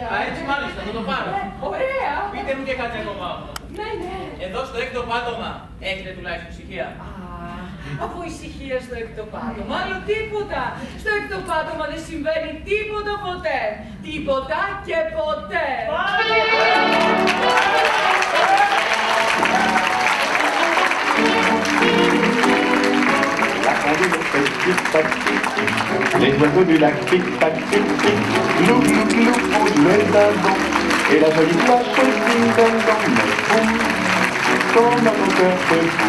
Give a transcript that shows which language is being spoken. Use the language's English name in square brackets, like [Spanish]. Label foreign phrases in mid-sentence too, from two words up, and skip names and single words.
[Greek] Α, έτσι μάλιστα, θα το πάρω. Ωραία. Πείτε μου και κάτι ακόμα. Ναι. Εδώ στο έκτο πάτωμα έχετε τουλάχιστον ησυχία. Από ησυχία στο έκτο πάτωμα, άλλο τίποτα. Στο έκτο πάτωμα δεν συμβαίνει τίποτα ποτέ. Τίποτα και ποτέ. [French] La pendule fait tic-tac, tic-tic. Les oiseaux du lac tic-tac, tic-tic. Glou, glou, glou, on jouait dindon. Et la jolie cloche ding-dong-dong. Mais boum, quand notre cœur fait boum.